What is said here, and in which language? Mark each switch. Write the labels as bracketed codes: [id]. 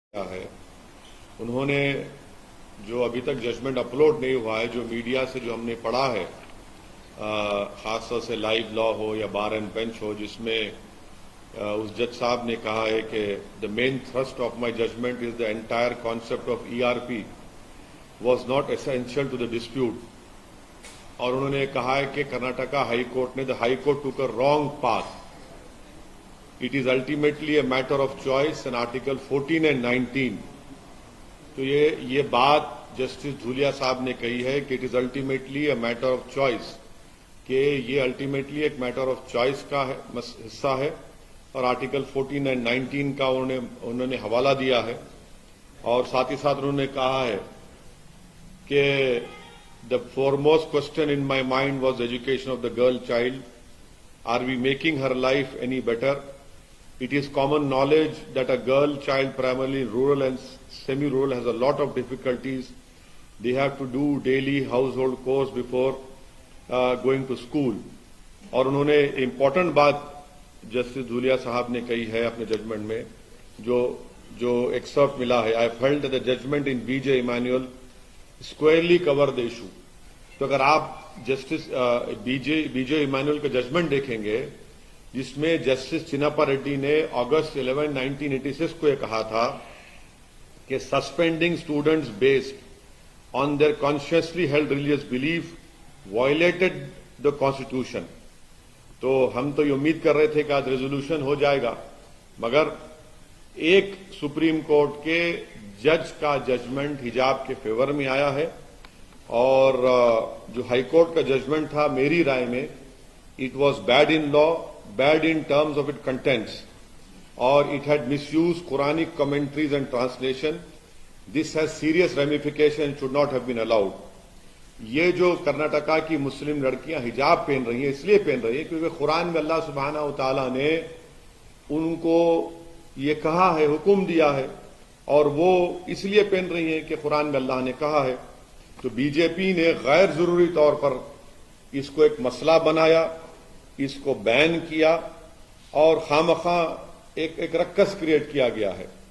[ur] ہے انہوں نے جو ابھی تک ججمنٹ اپلوڈ نہیں ہوا ہے، جو میڈیا سے جو ہم نے پڑھا ہے، خاص طور سے لائیو لا ہو یا بار اینڈ بینچ ہو، جس میں اس جج صاحب نے کہا ہے کہ [en] The main thrust of my judgment is the entire concept of ERP was not essential to the dispute. [ur] اور انہوں نے کہا ہے کہ کرناٹکا ہائی کورٹ نے [en] The high court took a wrong path. It is ultimately a matter of choice and Article 14 and 19. [ur] تو یہ بات جسٹس دھولیا صاحب نے کہی ہے کہ [en] it is ultimately a matter of choice، [ur] کہ یہ ultimately ایک matter of choice کا حصہ ہے، اور آرٹیکل 14 and 19 کا انہوں نے حوالہ دیا ہے. اور ساتھ ہی ساتھ انہوں نے کہا ہے کہ [en] the foremost question in my mind was the education of the girl child. Are we making her life any better? It is common knowledge that a girl child, primarily rural and semi-rural, has a lot of difficulties. They have to do daily household chores before going to school. [ur] اور انہوں نے important بات justice Dhulia صاحب نے کہی ہے اپنے judgment میں، جو ایکسرپٹ ملا ہے. [en] I felt that the judgment in B.J. Emanuel squarely covered the issue. [ur] تو اگر آپ جسٹس B.J. Emanuel کا ججمنٹ دیکھیں گے، جس میں جسٹس چنپا ریڈی نے اگست 11, 1986 کو یہ کہا تھا کہ [en] Suspending students based on their consciously held religious belief violated the constitution. [ur] تو ہم تو یہ امید کر رہے تھے کہ آج ریزولوشن ہو جائے گا، مگر ایک سپریم کورٹ کے جج کا ججمنٹ حجاب کے فیور میں آیا ہے. اور جو ہائی کورٹ کا ججمنٹ تھا، میری رائے میں [en] It was bad in law, bad in terms of its contents, or it had misused Quranic commentaries and translation. This has serious ramifications and should not have been allowed. [ur] یہ جو کرناٹکا کی مسلم لڑکیاں حجاب پہن رہی ہیں، اس لیے پہن رہی ہیں کیونکہ قرآن میں اللہ سبحانہ و تعالیٰ نے ان کو یہ کہا ہے، حکم دیا ہے، اور وہ اس لیے پہن رہی ہیں کہ قرآن میں اللہ نے کہا ہے. تو بی جے پی نے غیر ضروری طور پر اس کو ایک مسئلہ بنایا، اس کو بین کیا، اور خواہ ایک رکس کریٹ کیا گیا ہے.